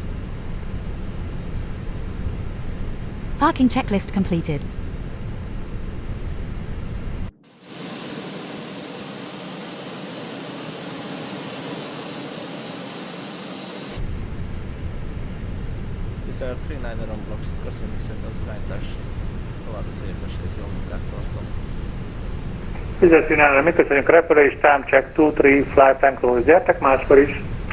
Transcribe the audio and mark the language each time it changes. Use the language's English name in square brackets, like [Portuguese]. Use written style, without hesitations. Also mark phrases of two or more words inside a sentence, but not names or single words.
[English] Parking checklist completed. Wizz 39 Blocks, [Hungarian] köszönjük szépen az irányítást, további szép estét, jó munkát, szavaztam! Wizz 39, mi köszönjük a repülést, [English] time check 2-3, flight time close, [Hungarian] gyertek máskor is!